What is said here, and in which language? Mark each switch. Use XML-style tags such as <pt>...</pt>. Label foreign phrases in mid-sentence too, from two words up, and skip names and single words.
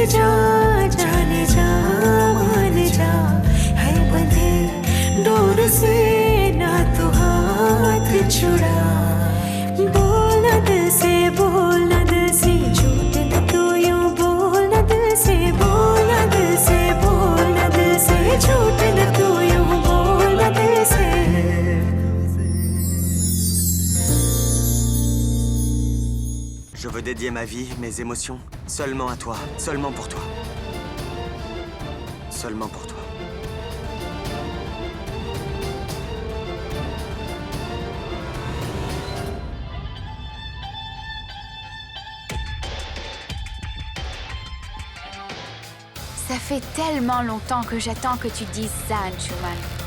<hi>जा जाने जा मान जा है बंधे डोर से ना तू हाथ छुड़ा बोल न दिल से बोल न दिल से झूठ न तू यूं बोल न दिल से बोल न दिल से बोल न दिल से झूठ न तू यूं बोल न दिल से</hi> <fr>Je veux dédier ma vie, mes émotions, seulement à toi, seulement pour toi. Seulement pour toi. Ça fait tellement longtemps que j'attends que tu dises ça, Anshuman.</fr>